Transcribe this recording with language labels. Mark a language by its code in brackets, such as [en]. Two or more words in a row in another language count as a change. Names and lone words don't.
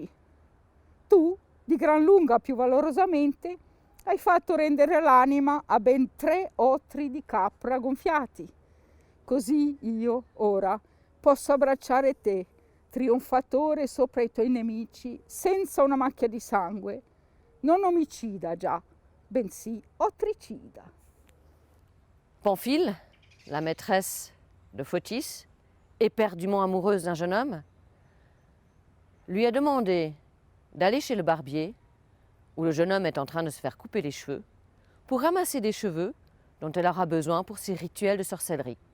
[it] Tu, di gran lunga più valorosamente, hai fatto rendere l'anima a ben 3 otri di capra gonfiati. Così io, ora, posso abbracciare te, trionfatore sopra i tuoi nemici, senza una macchia di sangue, non omicida già, bensì otricida. [fr] Pamphile, la maîtresse de Photis, éperdument amoureuse d'un jeune homme, lui a demandé d'aller chez le barbier, où le jeune homme est en train de se faire couper les cheveux, pour ramasser des cheveux dont elle aura besoin pour ses rituels de sorcellerie.